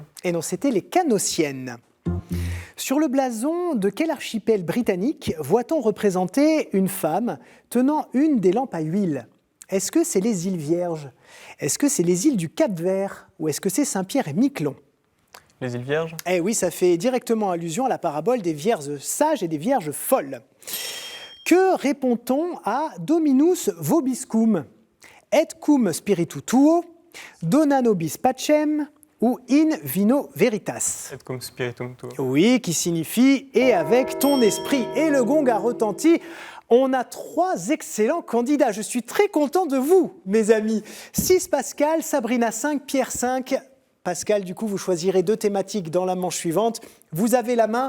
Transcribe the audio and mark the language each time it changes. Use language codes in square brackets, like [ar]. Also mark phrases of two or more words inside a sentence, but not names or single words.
[fr] Et non, c'était les canossiennes. Sur le blason de quel archipel britannique voit-on représenter une femme tenant une des lampes à huile? Est-ce que c'est les îles Vierges? Est-ce que c'est les îles du Cap-Vert? Ou est-ce que c'est Saint-Pierre et Miquelon? Les îles Vierges? Eh oui, ça fait directement allusion à la parabole des vierges sages et des vierges folles. Que répond-on à [la] Dominus vobiscum? Et cum spiritu tuo, dona nobis pacem ou in vino veritas? Et cum spiritum tuo. [fr] Oui, qui signifie « et avec ton esprit ». Et le gong a retenti. On a 3 excellents candidats. Je suis très content de vous, mes amis. 6 Pascal, Sabrina 5, Pierre 5. Pascal, du coup, vous choisirez 2 thématiques dans la manche suivante. Vous avez la main.